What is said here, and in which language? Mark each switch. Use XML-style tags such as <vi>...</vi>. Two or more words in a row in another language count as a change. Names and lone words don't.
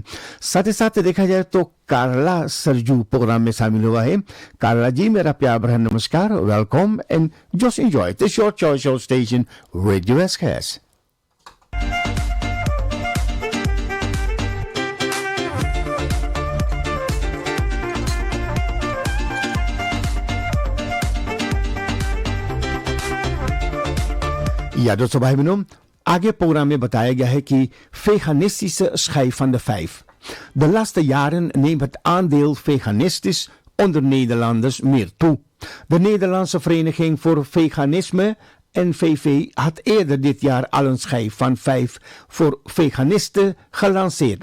<hi>साथ ही साथ देखा जाए तो कारला सरजू प्रोग्राम में शामिल हुआ है। कारला जी मेरा प्यार भरा नमस्कार,</hi> <en>welcome and just enjoy this your choice of station</en> <hi>रेडियो एसकेएस।</hi> <nl>Ja, dat is bij me.</nl> <hi>आगे प्रोग्राम में बताया गया है कि</hi> <nl>Veganistische schei van de 5 De laatste jaren neemt het aandeel veganistisch onder Nederlanders meer toe. De Nederlandse Vereniging voor Veganisme, NVV, had eerder dit jaar al een schijf van 5 voor veganisten gelanceerd.</nl>